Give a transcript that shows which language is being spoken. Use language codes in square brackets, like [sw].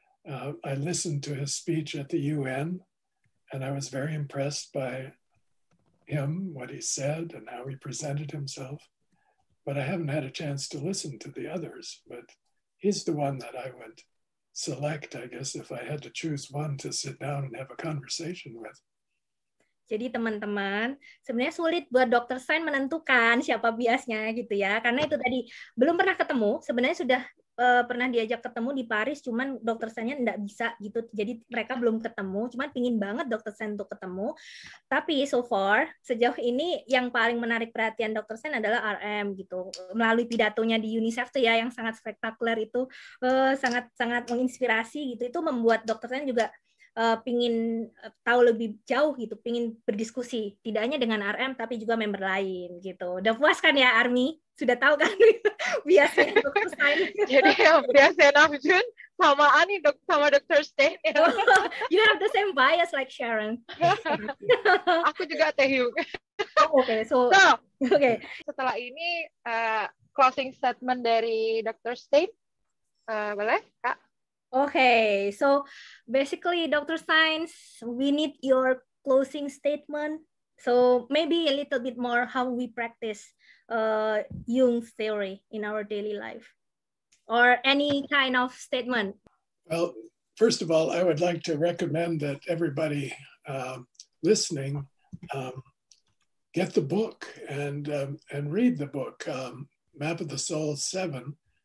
[en] I listened to his speech at the UN, and I was very impressed by him, what he said, and how he presented himself. But I haven't had a chance to listen to the others. But he's the one that I would select, I guess, if I had to choose one to sit down and have a conversation with. [id] Jadi teman-teman, sebenarnya sulit buat Dr. Stein menentukan siapa biasnya gitu ya. Karena itu tadi belum pernah ketemu, sebenarnya sudah pernah diajak ketemu di Paris, cuman Dr. Sen-nya nggak bisa gitu. Jadi mereka belum ketemu, cuman pingin banget Dr. Sen untuk ketemu. Tapi [en] so far [id] sejauh ini yang paling menarik perhatian Dr. Sen adalah RM gitu. Melalui pidatonya di UNICEF tuh ya yang sangat spektakuler itu, sangat menginspirasi gitu. Itu membuat Dr. Sen juga pingin tahu lebih jauh gitu, pingin berdiskusi tidak hanya dengan RM tapi juga member lain gitu. Udah puas kan ya Army? Sudah tahu kan biasanya Dr. Stein. Jadi yang biasa Namjoon sama Ani sama Dr. Stein. [en] You have the same bias like Sharon. [id] Aku juga Taehyung. Oke, so setelah ini [en] closing statement [id] dari Dr. Stein, boleh Kak? [en] Okay, so basically, Dr. Stein, we need your closing statement. So maybe a little bit more how we practice Jung's theory in our daily life, or any kind of statement. Well, first of all, I would like to recommend that everybody listening get the book and read the book, Map of the Soul 7.